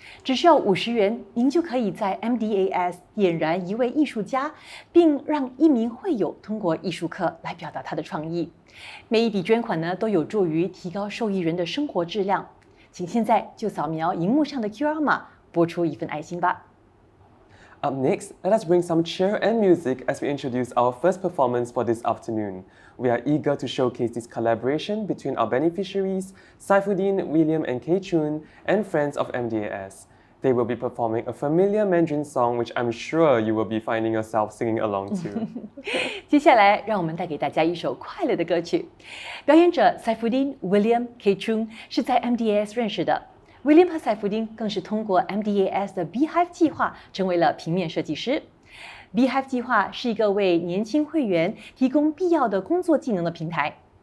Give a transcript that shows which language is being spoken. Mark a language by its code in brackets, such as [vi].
[zh] 只需要50元，您就可以在 MDAS 点燃一位艺术家，并让一名会友通过艺术课来表达他的创意。每一笔捐款呢，都有助于提高受益人的生活质量。请现在就扫描荧幕上的 QR 码，拨出一份爱心吧。 [en] Up next, let us bring some cheer and music as we introduce our first performance for this afternoon. We are eager to showcase this collaboration between our beneficiaries, Saifuddin, William and Kei Chun, and friends of MDAS. They will be performing a familiar Mandarin song which I'm sure you will be finding yourself singing along to. [zh] 接下来，让我们带给大家一首快乐的歌曲。表演者 Saifuddin、William、Kei Chun 是在 MDAS 认识的。 William 和Saifuddin更是通过 MDAS 的 Beehive 计划成为了平面设计师。 Beehive 计划是一个为年轻会员提供必要的工作技能的平台。